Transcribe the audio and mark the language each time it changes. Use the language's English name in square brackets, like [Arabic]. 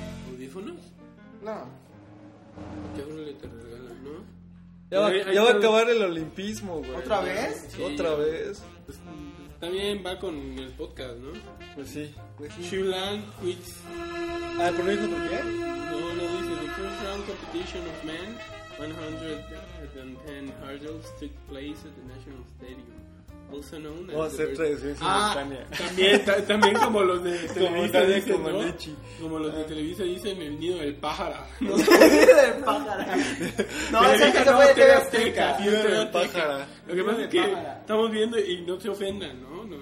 [Spanish] ¿Audífonos? No. Ya creo que te regalan, ¿no? Ya va a acabar el olimpismo, güey. ¿Otra vez? Sí. ¿Otra vez? Pues, también va con el podcast, ¿no? Pues sí. [English] Xu Lan quits. [Spanish] Ah, ¿pero no dijo por qué? No, dice [English] The first round competition of men 110 hurdles took place at the National Stadium, also known as... [Spanish] Oh, hacer tradiciones simultáneas. También como los de Televisa dicen, ¿no? Como los de Televisa dicen, el nido del pájaro. El nido del pájaro. No, Televisa no, TV Azteca. El nido del pájaro. Lo que pasa es que estamos viendo y no se ofendan, ¿no?